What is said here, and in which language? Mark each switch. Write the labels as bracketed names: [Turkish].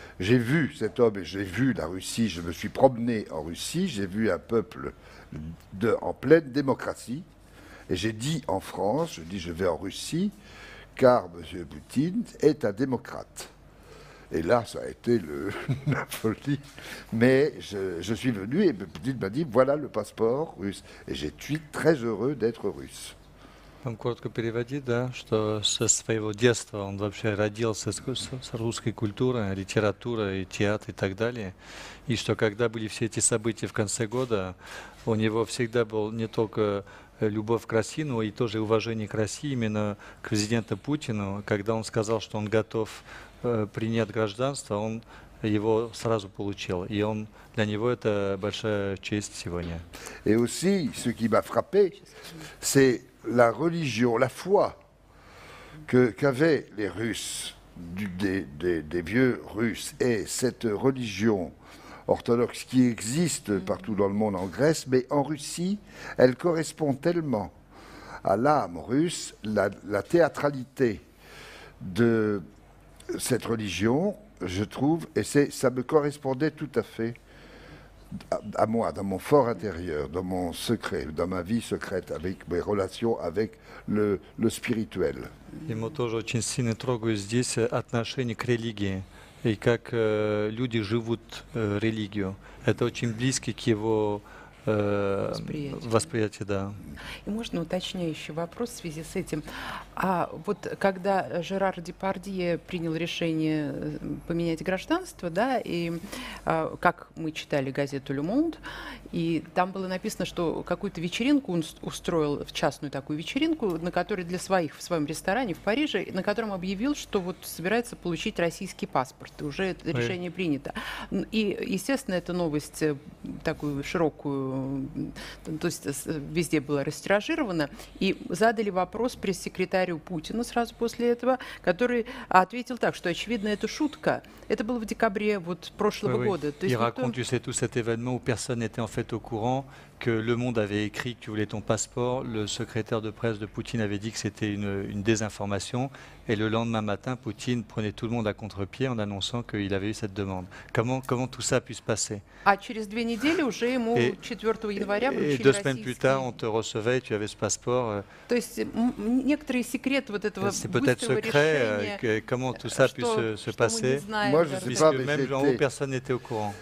[French] J'ai vu cet homme et j'ai vu la Russie, je me suis promené en Russie, j'ai vu un peuple en pleine démocratie, et j'ai dit en France, je dis je vais en Russie, car M. Poutine est un démocrate. Et là, ça a été la folie. Mais je suis venu et Poutine m'a dit, voilà le passeport russe. Et je suis très heureux d'être russe. [Russian] Он коротко переводит, да, что со своего детства он вообще родился с русской культурой, литературой, театр и так далее. И что когда были все эти события в конце года, у него всегда был не только любовь к России, но и тоже уважение к России, именно к президенту Путину. Когда он сказал, что он готов принять гражданство, он его сразу получил. И для него это большая честь сегодня. [French] Et aussi, ce qui m'a frappé, c'est la religion, la foi qu'avaient les Russes, des vieux Russes, et cette religion orthodoxe qui existe partout dans le monde, en Grèce, mais en Russie, elle correspond tellement à l'âme russe, la théâtralité de cette religion, je trouve, et ça me correspondait tout à fait à moi, dans mon fort intérieur, dans mon secret, dans ma vie secrète, avec mes relations avec le spirituel. [Russian] Ему тоже очень сильно трогают здесь отношение к религии и как люди живут религию. Это очень близко к его восприятию, да. И можно уточняющий вопрос в связи с этим. А вот когда Жерар Депардье принял решение поменять гражданство, да, и как мы читали газету «Le Monde», и там было написано, что какую-то вечеринку он устроил, частную такую вечеринку, на которой для своих в своем ресторане в Париже, на котором объявил, что вот собирается получить российский паспорт, и уже это решение принято. И, естественно, эта новость такую широкую, то есть везде была растиражирована, и задали вопрос пресс-секретарю Путину сразу после этого, который ответил так, что, очевидно, это шутка. Это было в декабре вот прошлого года. То есть [French] il raconte, tu sais, tout cet événement où personne n'était en fait au courant, que Le Monde avait écrit que tu voulais ton passeport, le secrétaire de presse de Poutine avait dit que c'était une désinformation, et le lendemain matin, Poutine prenait tout le monde à contre-pied en annonçant qu'il avait eu cette demande. Comment tout ça a pu se passer? [Russian] А через 2 недели уже ему 4 января вручили российский. [French] Et 2 semaines plus tard, on te recevait et tu avais ce passeport. [Russian] То есть некоторые секреты вот этого [French] c'est peut-être secret, comment tout ça a pu se passer. Moi, je sais pas, mais même en haut, personne n'était au courant.